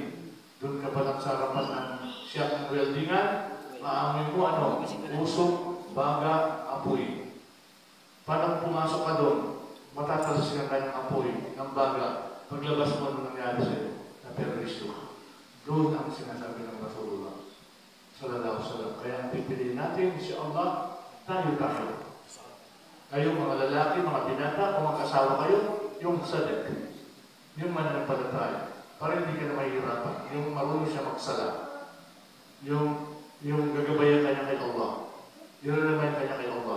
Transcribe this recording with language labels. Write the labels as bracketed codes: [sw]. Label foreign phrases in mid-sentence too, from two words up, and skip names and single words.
[tl] Doon ka pa lang sa harapan ng shop ng weldingan, maamoy mo ano, usok, baga, apoy. Paano pumasok ka doon? Matatalasikan ka ng apoy, ng baga. Paglabas mo ano nangyari sa'yo, na-perwisyo ka. Doon ang sinasabi ng [ar] رسول الله صلى الله عليه وسلم. [tl] Kaya ang pipiliin natin si Allah, tayo. Kayo mga lalaki, mga binata, kung mag-asawa kayo, yung sadik, yung mananampalataya, para hindi ka na mahihirapan, yung marunong siya magsala, yung gagabayan kanya kay Allah, yung naman kanya kay Allah.